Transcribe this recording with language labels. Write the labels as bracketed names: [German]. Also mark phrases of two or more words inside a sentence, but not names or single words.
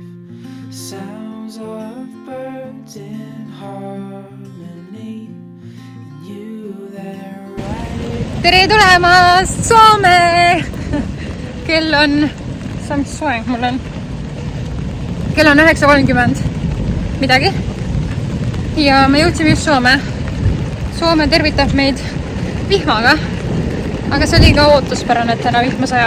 [English] Sounds of birds in harmony, and you there right. [Estonian] Tere tulemast Soome! Kell on, mis soeng mul on? Kell on 9:30 midagi. Ja me jõudsime just Soome. Soome tervitab meid vihmaga, aga see oli ka ootuspärane, et täna vihma sajab.